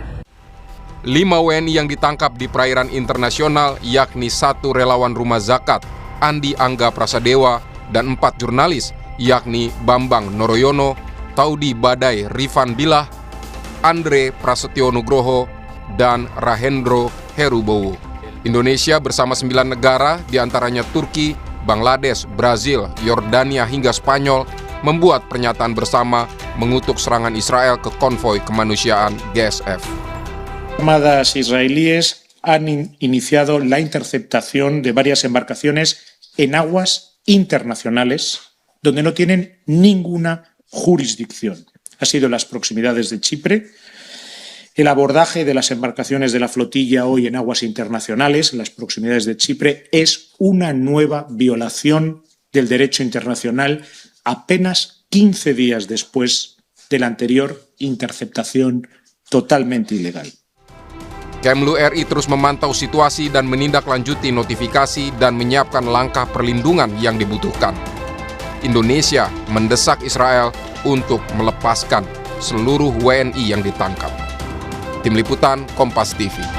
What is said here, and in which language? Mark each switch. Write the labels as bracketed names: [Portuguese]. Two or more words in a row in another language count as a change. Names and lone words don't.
[Indonesian] 5 WNI yang ditangkap di perairan internasional yakni 1 relawan Rumah Zakat, Andi Angga Prasadewa, dan 4 jurnalis yakni Bambang Noroyono, Taudi Badai Rifan Bilah, Andre Prasetyo Nugroho, dan Rahendro Herubowo. Indonesia bersama 9 negara, diantaranya Turki, Bangladesh, Brazil, Yordania hingga Spanyol, membuat pernyataan bersama mengutuk serangan Israel ke konvoi kemanusiaan GSF. [Spanish] Armadas israelíes han iniciado la interceptación de varias embarcaciones en aguas internacionales donde no tienen ninguna jurisdicción. Ha sido en las proximidades de Chipre. El abordaje de las embarcaciones de la flotilla hoy en aguas internacionales, en las proximidades de Chipre, es una nueva violación del derecho internacional apenas 15 días después de la anterior interceptación totalmente ilegal. [Indonesian] Kemlu RI terus memantau situasi dan menindaklanjuti notifikasi dan menyiapkan langkah perlindungan yang dibutuhkan. Indonesia mendesak Israel untuk melepaskan seluruh WNI yang ditangkap. Tim Liputan Kompas TV.